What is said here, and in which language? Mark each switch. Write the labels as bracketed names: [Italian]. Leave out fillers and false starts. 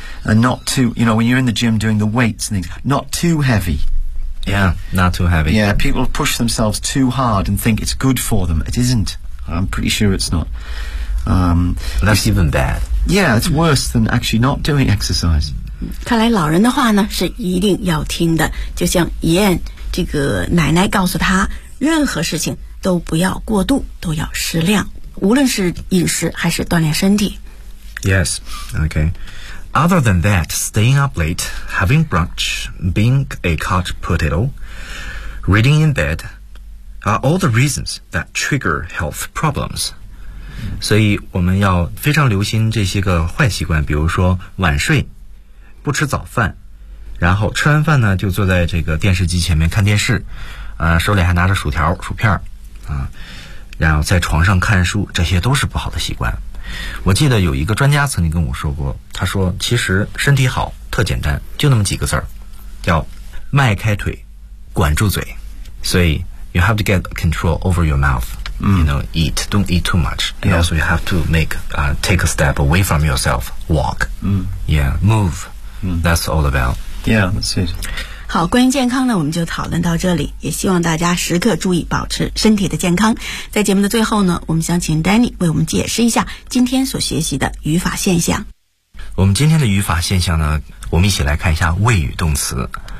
[English] And not too, you know, when you're in the gym doing the weights and things, not too heavy. Yeah, not too heavy. Yeah, people push themselves too hard and think it's good for them. It isn't. I'm pretty sure it's not. That's even bad. Yeah, it's worse than actually not doing exercise. [Chinese] 看来老人的话呢是一定要听的，就像伊恩这个奶奶告诉他，任何事情都不要过度，都要适量，无论是饮食还是锻炼身体。 [English] Yes, okay. Other than that, staying up late, having brunch, being a couch potato, reading in bed, are all the reasons that trigger health problems. [Chinese] 所以我们要非常留心这些个坏习惯，比如说晚睡、不吃早饭，然后吃完饭呢就坐在这个电视机前面看电视，手里还拿着薯条、薯片，然后在床上看书，这些都是不好的习惯。我记得有一个专家曾经跟我说过，他说其实身体好特简单，就那么几个字儿，叫迈开腿，管住嘴。所以 [English] you have to get control over your mouth. You know, eat. Don't eat too much. And yeah. Also, you have to take a step away from yourself. Walk. Yeah, move. That's all about. Yeah, that's it. [Chinese] 好，关于健康呢，我们就讨论到这里。也希望大家时刻注意保持身体的健康。在节目的最后呢，我们想请 Danny 为我们解释一下今天所学习的语法现象。我们今天的语法现象呢，我们一起来看一下谓语动词。